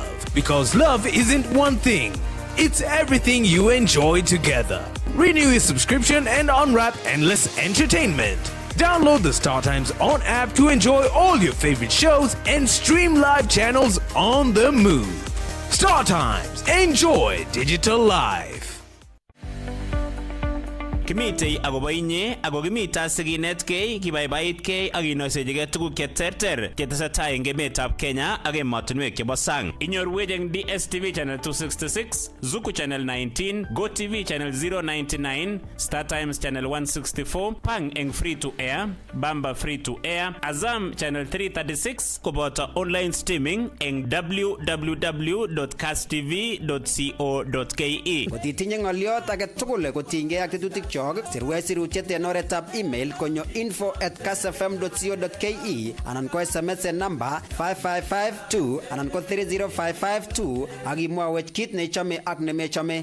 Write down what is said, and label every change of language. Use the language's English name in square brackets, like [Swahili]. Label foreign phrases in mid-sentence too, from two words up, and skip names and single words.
[English] Because love isn't one thing. It's everything you enjoy together. Renew your subscription and unwrap endless entertainment. Download the StarTimes On app to enjoy all your favorite shows and stream live channels on the move. StarTimes. Enjoy digital life. [Kalenjin] Kimitei agobo inye ago kimita siginetkei kibaibaitkei ak inosechigei tuguk cheterter chetesetai eng emetab Kenya ak emotinwek chebo sang. Inyorwech eng DSTV channel 266, Zuku channel 19, GoTV channel 099, StarTimes channel 164, Pang eng [English] free to air, [Kalenjin] Bamba [English] free to air, [Kalenjin] Azam channel 336 koboto [English] online streaming [Kalenjin] eng www.kasstv.co.ke. Kotitinye ng'oliot age tugul kotinygei ak tetutik sirwech sirutiet en oretab email konyo info@kassfm.co.ke anan ko SMS en namba 55552 anan ko 30552 ak imwawech kit neichome ak nemechome.